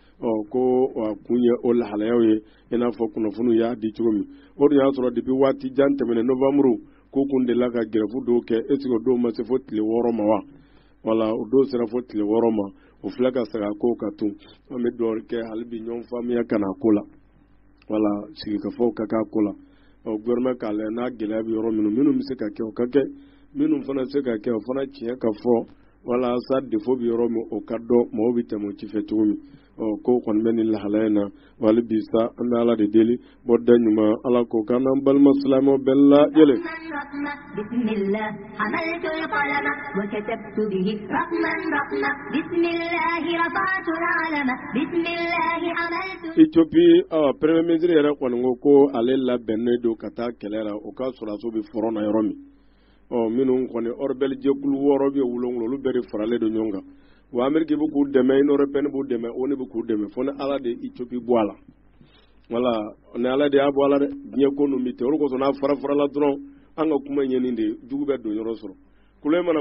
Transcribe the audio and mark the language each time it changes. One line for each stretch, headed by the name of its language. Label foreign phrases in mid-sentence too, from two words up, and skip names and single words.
Bambara: ko a kun ye o lahalayaw ye i n'a fɔ kunnafoniw y'a di cogo min o de y'a sɔrɔ depuis waati jan tɛmɛnen novembre k'u kun delila ka grève dɔw kɛ
French: est ce que
Bambara: o dɔw ma se fo tile 6 ma wa wala o dɔw sera fo tile 6 ma o filɛ ka segin a ko ka tun an bɛ dugawu kɛ hali bi ɲɔgɔn faamuya ka na ko la wala sigikafɔw ka k'a ko la gouvernement k'a lajɛ n'a gɛlɛya bɛ yɔrɔ minnu bɛ se ka kɛ o ka kɛ minnu fana se ka kɛ o fana tiɲɛ ka fɔ wala sa défaut bɛ yɔrɔ min o ka dɔn mɔgɔw bɛ tɛmɛ o ci fɛ cogo min ko kɔni bɛ nin lahalaya in na wali bi sa an bɛ Ala de deli bɔda ɲuman Ala k'o k'an n'an balima silamɛw bɛɛ lajɛlen.
Arabic: بسم الله حملت القلم وكتبت به رقما رقما بسم الله رفعت العلم بسم الله حملت.
Bambara: Éthiopie
French: premier ministre
Bambara: yɛrɛ kɔni ko ale labɛnnen don ka taa kɛlɛ la o ka sɔrɔdaso bɛ front na yɔrɔ min minnu kɔni rebelle jɛkulu 6 bɛ 7 olu bɛɛ de faralen don ɲɔgɔn kan wa Amérique bɛ k'u dɛmɛ Union européenne b'u dɛmɛ ONU bɛ k'u dɛmɛ fo ni Ala de Éthiopie bɔ a la voilà ni Ala de y'a bɔ a la dɛ diɲɛ ko ninnu bɛ ten o de kosɔn n'a fara-farala dɔrɔn an ka kuma ɲɛ nin de jugu bɛ don yɔrɔ sɔrɔ kule mana